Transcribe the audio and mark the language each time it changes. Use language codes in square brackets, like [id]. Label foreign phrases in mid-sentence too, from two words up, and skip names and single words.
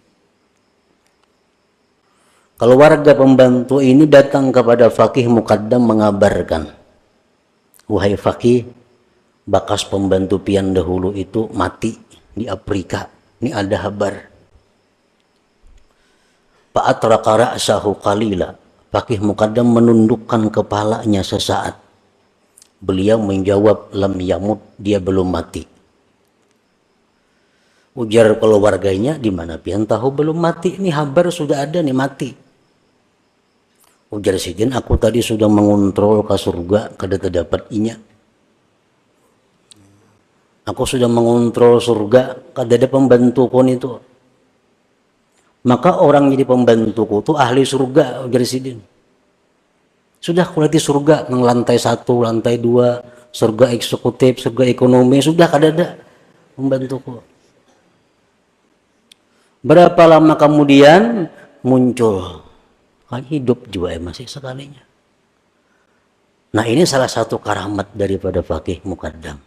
[id] Keluarga pembantu ini datang kepada Faqih Muqaddam mengabarkan, wahai Faqih, bakas pembantu pian dahulu itu mati di Afrika. Ini ada kabar. [ar] فأطرق رأسه قليلا. [id] Faqih Muqaddam menundukkan kepalanya sesaat. Beliau menjawab, [ar] لم يمت, [id] dia belum mati. [bjn] Ujar keluarganya, di mana pian tahu belum mati? Ini kabar sudah ada nih mati. Ujar sidin, aku tadi sudah mengontrol ke surga, kada terdapat inya. Aku sudah mengontrol surga, kada ada pembantuku itu. Maka orang jadi pembantuku itu ahli surga, ujar sidin. Sudah kuliti surga, yang lantai 1, lantai 2, surga eksekutif, surga ekonomi, sudah kada ada pembantuku. Berapa lama kemudian muncul, kan hidup juga masih sekalinya. [id] Nah, ini salah satu karamat daripada Faqih Muqaddam.